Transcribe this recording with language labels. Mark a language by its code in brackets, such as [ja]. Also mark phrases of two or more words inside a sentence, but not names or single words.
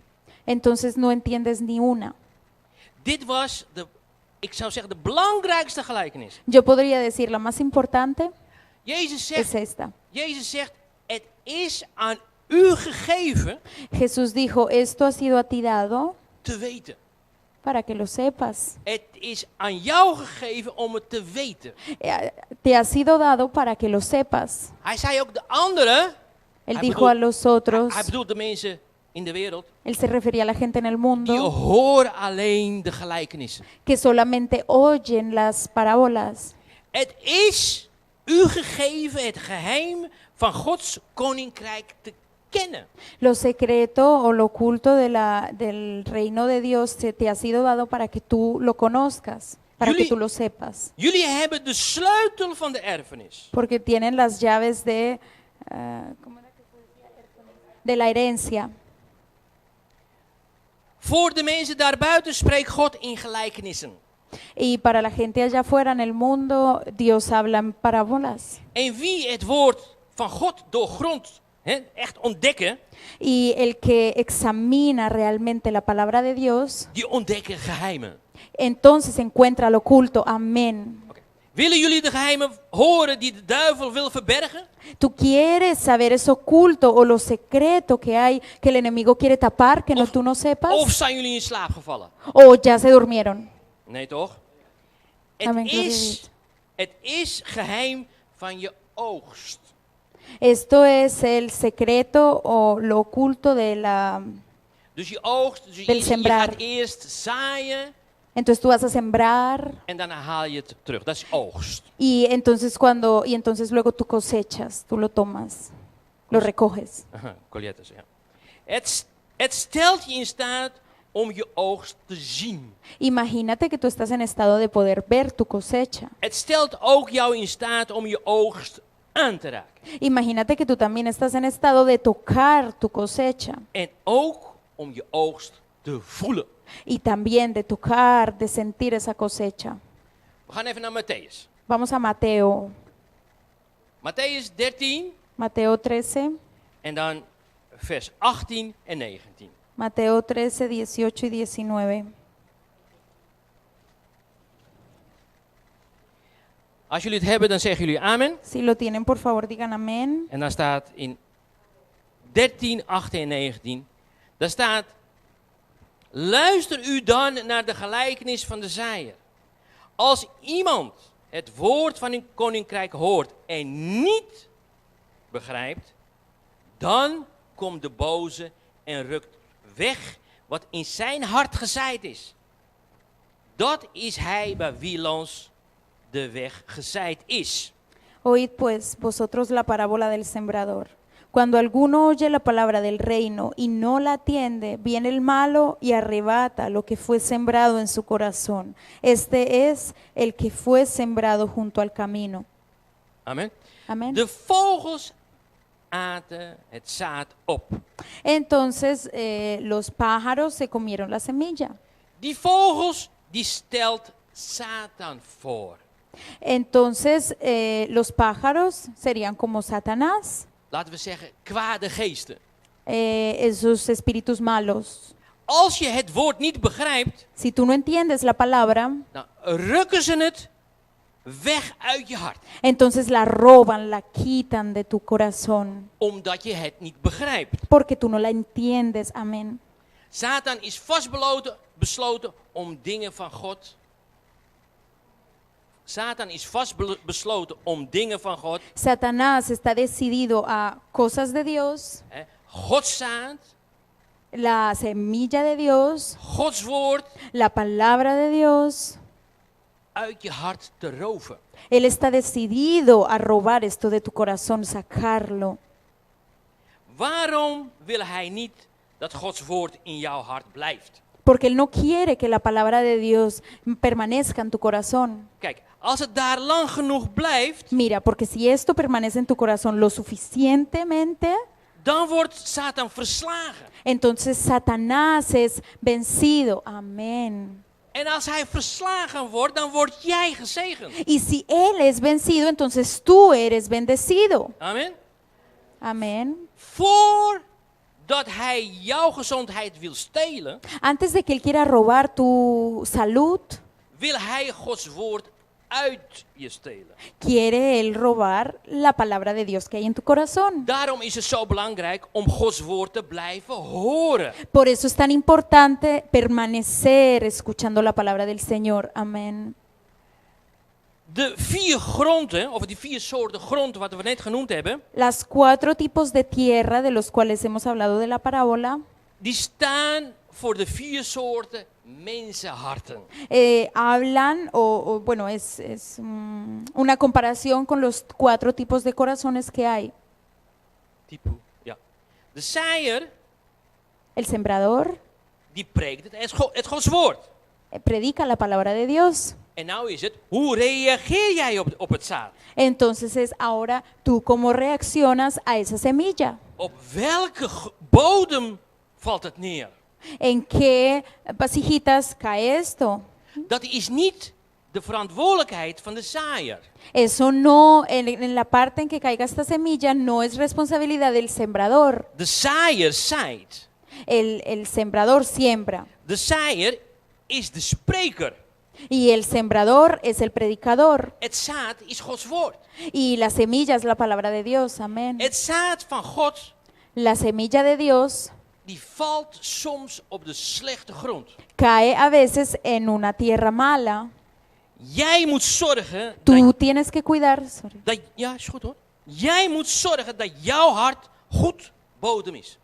[es] entonces no entiendes ni una. [nl] Dit was ik zou zeggen, de belangrijkste gelijkenis. [es] Yo podría decir, la más importante [nl] Jezus [es] es [nl] zegt, [es] esta. [nl] het is aan u gegeven [es] Jesús dijo, esto ha sido a ti dado [nl] te weten. [es] para que lo sepas. [nl] Het is aan jou gegeven om het te weten. [es] Te ha sido dado para que lo sepas. [nl] Hij zei ook de anderen, [es] Él [nl] Hij [es] dijo [nl] bedoelt- [es] a los otros, [nl] hij bedoelt de mensen in de wereld, [es] él se refería a la gente en el [nl] die [es] mundo, [nl] horen alleen de gelijkenissen. [es] que solamente oyen las parábolas. [nl] Het is u gegeven het geheim van Gods koninkrijk te kennen. [es] Lo secreto o lo oculto del reino de Dios te ha sido dado para que tú lo conozcas, para que [nl] Jullie- [es] tú lo sepas. [nl] Jullie hebben de sleutel van de erfenis. [es] Porque tienen las llaves ¿cómo era que se decía? De la herencia. [nl] Voor de mensen daarbuiten spreekt God in gelijkenissen. [es] Y para la gente allá afuera en el mundo, Dios habla en parábolas. [nl] En wie het woord van God doorgrondt, echt ontdekken, [es] Y el que examina realmente la palabra de Dios, [nl] die ontdekken geheimen. [es] entonces encuentra lo oculto. Amén. [nl] Oké. Willen jullie de geheimen horen die de duivel wil verbergen? [es] ¿Tú quieres saber eso oculto o lo secreto que hay que el enemigo quiere tapar, que tú no sepas? [nl] Of zijn jullie in slaap gevallen? [es] ¿O ya se durmieron? [nl] Nee toch? [es] Amen, gloria a [nl] Het is geheim van je oogst. [es] Esto es el secreto o lo oculto de la... [nl] Dus je oogst, dus [es] Del [nl] je [es] sembrar. [nl] gaat eerst zaaien [es] Entonces tú vas a sembrar [nl] en daarna haal je het terug. Dat is oogst. [es] y entonces luego tú cosechas, tú lo tomas, lo recoges. [nl] Aha, Coljettes, ja. Het stelt je in staat om je oogst te zien. [es] Imagínate que tú estás en estado de poder ver tu cosecha. [nl] Het stelt ook jou in staat om je oogst aan te raken. [es] Imagínate que tú también estás en estado de tocar tu cosecha [nl] En ook om je oogst te voelen. [es] y también de tocar, de sentir esa cosecha. [nl] We gaan even naar Matthäus. [es] Vamos a Mateo, [nl] Matthäus 13 [es] Mateo 13, [nl] en dan vers 18 en 19. [es] Mateo 13, 18 y 19. [nl] Als jullie het hebben, dan zeggen jullie amen. Si lo tienen, por favor, digan amén. En dan staat in 13, 18 en 19. Daar staat: luister u dan naar de gelijkenis van de zaaier. Als iemand het woord van een koninkrijk hoort en niet begrijpt, dan komt de boze en rukt weg wat in zijn hart gezaaid is. Dat is hij bij wie langs de weg gezaaid is. [es] Oíd pues vosotros la parábola del sembrador. Cuando alguno oye la palabra del reino y no la atiende, viene el malo y arrebata lo que fue sembrado en su corazón. Este es el que fue sembrado junto al camino. [nl] Amen. [es] Amén. [nl] De vogels aten het zaad op. [es] Entonces los pájaros se comieron la semilla. [nl] Die vogels die stelt Satan voor. [es] Entonces los pájaros serían como Satanás, [nl] Laten we zeggen kwade geesten. [es] esos espíritus malos. [nl] Als je het woord niet begrijpt, [es] Si tú no entiendes la palabra, [nl] dan rukken ze het weg uit je hart. [es] entonces la roban, la quitan de tu corazón, [nl] Omdat je het niet begrijpt. [es] porque tú no la entiendes. Amén. [nl] Satan is besloten om dingen van God. Satan is besloten om dingen van God. [es] Satanás está decidido a cosas de Dios, [nl] Gods zaad, [es] la semilla de Dios, [nl] Gods woord [es] la palabra de Dios. [nl] uit je hart te roven. [es] Él está decidido a robar esto de tu corazón, sacarlo. [nl] Waarom wil hij niet dat Gods woord in jouw hart blijft? [es] Porque Él no quiere que la palabra de Dios permanezca en tu corazón. [nl] Kijk, als het daar lang genoeg blijft, [es] Mira, porque si esto permanece en tu corazón lo suficientemente, [nl] dan wordt Satan verslagen. [es] entonces Satanás es vencido. Amén. [nl] En als hij verslagen wordt, dan word jij gezegend. [es] Y si Él es vencido, entonces tú eres bendecido. [nl] Amen. [es] Amén. [nl] Voordat hij jouw gezondheid wil stelen, [es] Antes de que Él quiera robar tu salud, [nl] wil hij Gods woord uit je stelen. [es] quiere Él robar la palabra de Dios que hay en tu corazón. [nl] Daarom is het zo belangrijk om Gods woord te blijven horen. [es] Por eso es tan importante permanecer escuchando la palabra del Señor. Amén. [nl] De 4 gronden, of die 4 soorten grond wat we net genoemd hebben, [es] Las 4 tipos de tierra de los cuales hemos hablado de la parábola [nl] die staan voor de 4 soorten mensenharten. [es] Hablan, bueno, es una comparación con los 4 tipos de corazones que hay. [nl] Type, ja. De zaaier, [es] El sembrador [nl] die preekt het Gods woord. [es] predica la palabra de Dios. [nl] En nou is het, hoe reageer jij op het zaad? [es] Entonces es ahora tú cómo reaccionas a esa semilla. [nl] Op welke bodem valt het neer? [es] ¿En qué vasijitas cae esto? [nl] Dat is niet de verantwoordelijkheid van de zaaier. [es] Eso no, en la parte en que caiga esta semilla, no es responsabilidad del sembrador. [nl] De zaaier zaait. [es] El sembrador siembra [nl] De zaaier is de spreker. [es] y el sembrador es el predicador. [nl] Het zaad is Gods woord. [es] Y la semilla es la palabra de Dios, amén. [nl] Het zaad van God, [es] La semilla de Dios [nl] die valt soms op de slechte grond. [es] cae a veces en una tierra mala. [nl] Jij moet zorgen [es] Tú tienes que cuidar, [nl] ja, is goed hoor. Jij moet zorgen dat jouw hart goed bodem is.